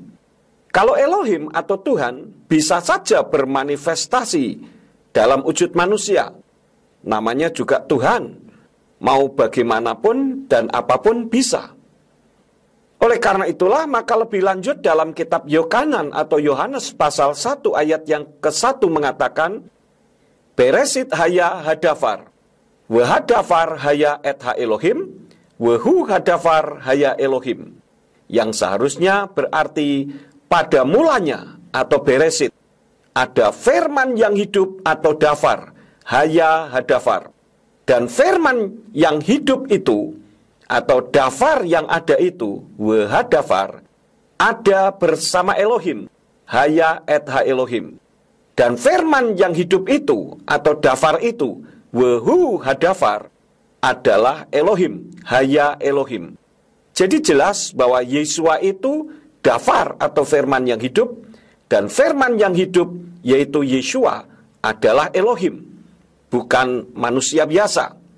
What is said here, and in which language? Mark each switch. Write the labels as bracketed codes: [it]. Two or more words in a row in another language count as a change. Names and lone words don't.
[id] Kalau Elohim atau Tuhan bisa saja bermanifestasi dalam wujud manusia, namanya juga Tuhan, mau bagaimanapun dan apapun bisa. Oleh karena itulah, maka lebih lanjut dalam kitab Yohanan atau Yohanes pasal 1 ayat yang ke-1 mengatakan, [he] בראשית היה הדבר והדבר היה את האלהים והוא הדבר היה אלהים. [id] Yang seharusnya berarti pada mulanya atau beresit, ada firman yang hidup atau dafar, [he] היה הדבר. [id] Dan firman yang hidup itu, atau dafar yang ada itu, wahadafar, ada bersama Elohim, [he] היה את האלהים. [id] Dan firman yang hidup itu, atau dafar itu, [he] והוא הדבר, [id] adalah Elohim, [he] היה אלהים. [id] Jadi jelas bahwa Yeshua itu dafar atau firman yang hidup, dan firman yang hidup yaitu Yeshua adalah Elohim, bukan manusia biasa.